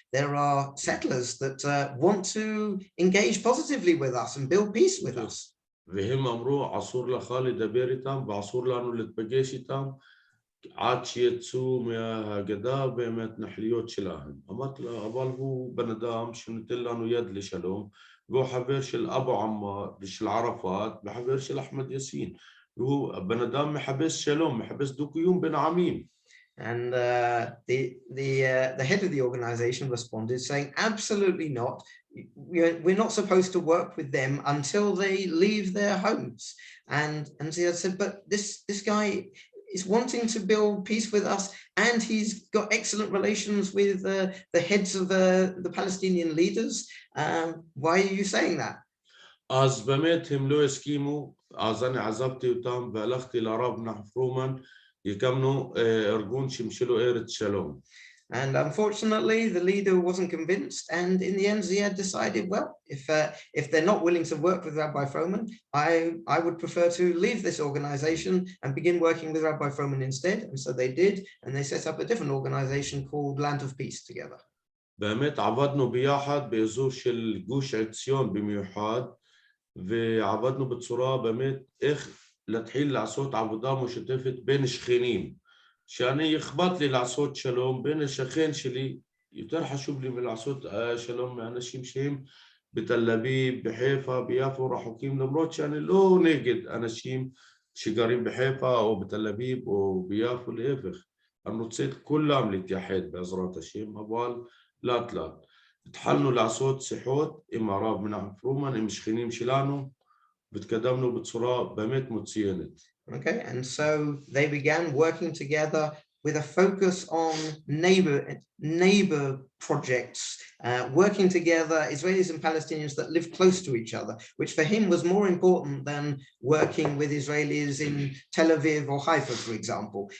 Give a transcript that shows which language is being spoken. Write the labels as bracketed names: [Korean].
[English] There are settlers that want to engage positively with us and build peace with us. [Hebrew] והם אמרו, אסור לך לדבר איתם ואסור לנו להתפגש איתם עד שיצאו מהגדה ומההתנחלויות שלהם. אמרתי לה, אבל הוא בן אדם שנותן לנו יד לשלום, והוא חבר של אבו עמאר ושל ערפאת וחבר של אחמד יאסין, והוא בן אדם מחפש שלום, מחפש דו-קיום בין העמים. [English] And the head of the organization responded saying, absolutely not. We're not supposed to work with them until they leave their homes. And Ziad said, but this guy is wanting to build peace with us, and he's got excellent relations with the heads of the Palestinian leaders. Why are you saying that? [Hebrew] אז באמת הם לא הסכימו, אז אני עזבתי אותם והלכתי לרב נחמן פרומן, הקמנו ארגון שמשלו ארץ שלום. [English] And unfortunately, the leader wasn't convinced. And in the end, Ziad decided, well, if they're not willing to work with Rabbi Froman, I would prefer to leave this organization and begin working with Rabbi Froman instead. And so they did, and they set up a different organization called Land of Peace together. [Hebrew] באמת עבדנו ביחד באזור של גוש עציון במיוחד, ועבדנו בצורה באמת איך להתחיל לעשות עבודה משותפת בין שכנים. שאני אכפת לי לעשות שלום בין השכן שלי, יותר חשוב לי מלעשות שלום מאנשים שהם בתל אביב, בחיפה, ביפו, רחוקים, למרות שאני לא נגד אנשים שגרים בחיפה או בתל אביב או ביפו, להפך. אני רוצה את כולם להתייחד בעזרת השם, אבל לאט לאט. התחלנו לעשות שיחות עם הרב מנחם פרומן, עם שכנים שלנו, והתקדמנו בצורה באמת מצוינת. [English] Okay, and so they began working together with a focus on neighbor projects, working together, Israelis and Palestinians that live close to each other, which for him was more important than working with Israelis in Tel Aviv or Haifa, for example.